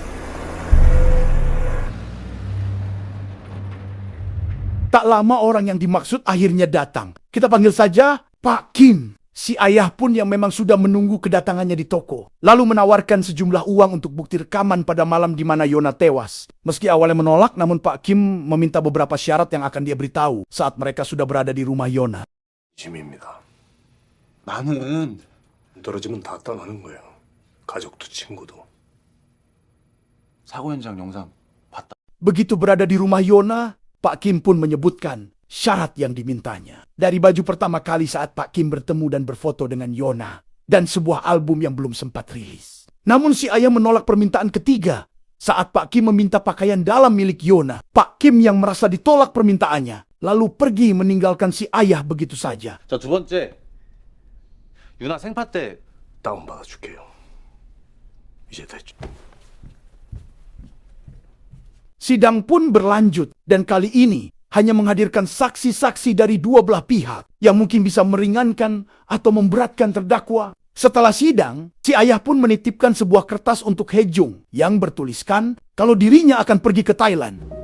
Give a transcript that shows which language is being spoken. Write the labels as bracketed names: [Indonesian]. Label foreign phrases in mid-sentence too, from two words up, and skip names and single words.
[Indonesian] Tak lama orang yang dimaksud akhirnya datang. Kita panggil saja Pak Kim. Si ayah pun yang memang sudah menunggu kedatangannya di toko. Lalu menawarkan sejumlah uang untuk bukti rekaman pada malam di mana Yona tewas. Meski awalnya menolak, namun Pak Kim meminta beberapa syarat yang akan dia beritahu saat mereka sudah berada di rumah Yona. [Korean] 짐입니다. 나는 떨어지면 다 떠나는 거예요. 가족도 친구도. 사고 현장 영상 봤다. [Indonesian] Begitu berada di rumah Yona, Pak Kim pun menyebutkan syarat yang dimintanya. Dari baju pertama kali saat Pak Kim bertemu dan berfoto dengan Yona, dan sebuah album yang belum sempat rilis. Namun si ayah menolak permintaan ketiga. Saat Pak Kim meminta pakaian dalam milik Yona, Pak Kim yang merasa ditolak permintaannya, lalu pergi meninggalkan si ayah begitu saja. [Korean] 자, 두 번째. 유나 생파 때 다운받아 줄게요. 이제 됐죠. [Indonesian] Sidang pun berlanjut, dan kali ini hanya menghadirkan saksi-saksi dari dua belah pihak yang mungkin bisa meringankan atau memberatkan terdakwa. Setelah sidang, si ayah pun menitipkan sebuah kertas untuk He Jung yang bertuliskan kalau dirinya akan pergi ke Thailand.